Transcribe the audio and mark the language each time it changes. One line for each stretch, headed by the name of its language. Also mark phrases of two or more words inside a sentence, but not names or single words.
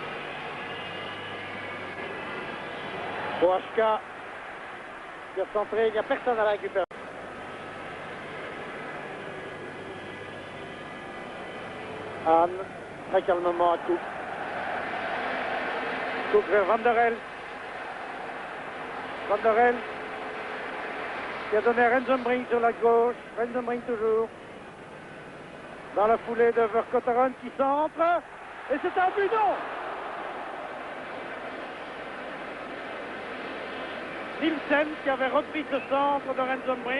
French: Proachka, qui a centré, il n'y a personne à la récupérer. Anne, très calmement à Cook. Cook vers Van der Elst. Van der Elst qui a donné à Rensenbrink sur la gauche. Rensenbrink toujours. Dans la foulée de Verkotteren qui centre. Et c'est un but, non! Nielsen qui avait repris ce centre de Rensenbrink.